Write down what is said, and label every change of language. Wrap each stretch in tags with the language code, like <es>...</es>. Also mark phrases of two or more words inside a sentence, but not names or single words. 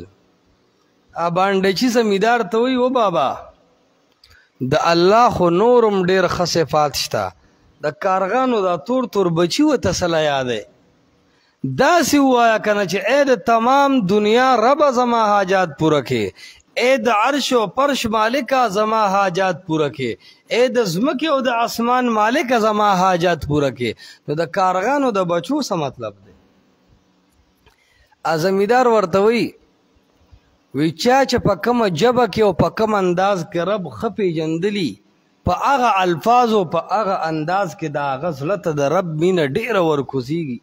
<ps>باندچي زمیدار ته وی و بابا د الله خو نورم ډېر ښه صفات شته د کارغانو دا تور تور بچي ورته څه له یادی داسې ووایه که نه چې ای د تمام دنیا ربه زما حاجات پوره کړې اے د عرش و پرش مالکا زما حاجات پورا کے اے د زمکی او د اسمان مالکا زما حاجات پورا کے. نو د کارغانو د بچو څه مطلب دی؟ ازمیدار ورته وی چا چې په کومه ژبه کې او په کوم انداز کې رب ښه پیژندلي په هغه الفاظو په هغه انداز کې د هغه زړه ته د رب مینه ډېره ورکوزیږي.</ps>